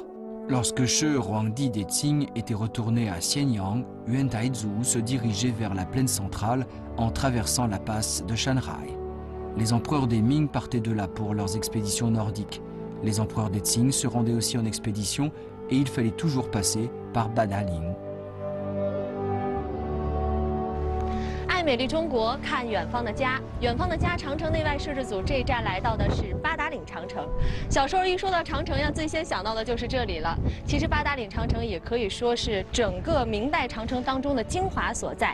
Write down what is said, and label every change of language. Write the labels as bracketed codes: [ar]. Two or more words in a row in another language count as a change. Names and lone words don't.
[fr] Lorsque Shi Huangdi de Qing était retourné à Xianyang, Yuan Taizu se dirigeait vers la plaine centrale en traversant la passe de Shanghai. Les empereurs des Ming partaient de là pour leurs expéditions nordiques. Les empereurs des Qing se rendaient aussi en expédition et il fallait toujours passer par Badaling. [zh] 爱美丽中国，看远方的家。远方的家，长城内外摄制组这一站来到的是八达岭长城。小时候一说到长城呀，最先想到的就是这里了。其实八达岭长城也可以说是整个明代长城当中的精华所在。